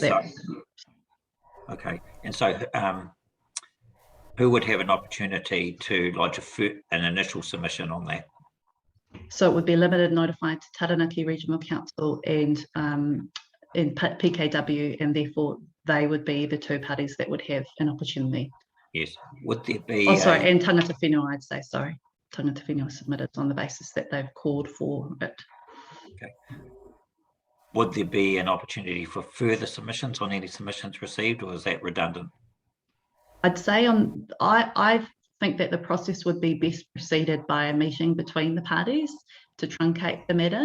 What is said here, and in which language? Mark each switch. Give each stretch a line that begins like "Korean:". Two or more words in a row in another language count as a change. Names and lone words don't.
English: okay, and so who would have an opportunity to lodge an initial submission on that? So it would be limited notified to Taranaki Regional Council and PKW, and therefore they would be the 2 parties that would have an opportunity. Yes. Would there be? And
Māori: tangata whenua,
English: I'd say, sorry.
Māori: Tangata whenua
English: submitted on the basis that they've called for it. Okay. Would there be an opportunity for further submissions on any submissions received, or is that redundant? I'd say I think that the process would be best preceded by a meeting between the parties to truncate the matter.